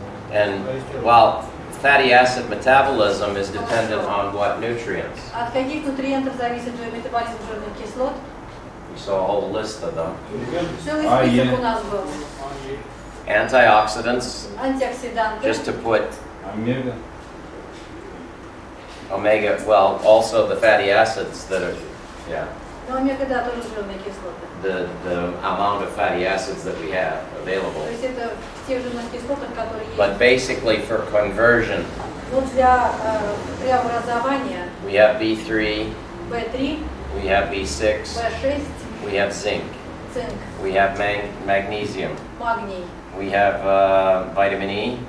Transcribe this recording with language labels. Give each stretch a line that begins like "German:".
English: And while fatty acid metabolism is dependent on what nutrients?
Russian: От каких нутриентов зависит метаболизм жирных кислот?
English: We saw a whole list of them.
Russian: Целый список у нас был.
English: Antioxidants,
Russian: Антиоксиданты.
English: just to put
Russian: Омега.
English: omega, well, also the fatty acids that are, yeah,
Russian: Но омега, да, тоже жирные кислоты.
English: the amount of fatty acids that we have
Russian: То
English: available.
Russian: есть это в тех жирных кислотах, которые есть.
English: But basically for conversion,
Russian: Но для преобразования
English: we have B3,
Russian: B3,
English: we have B6,
Russian: B6,
English: we have zinc,
Russian: цинк,
English: we have magnesium,
Russian: магний,
English: we have vitamin E,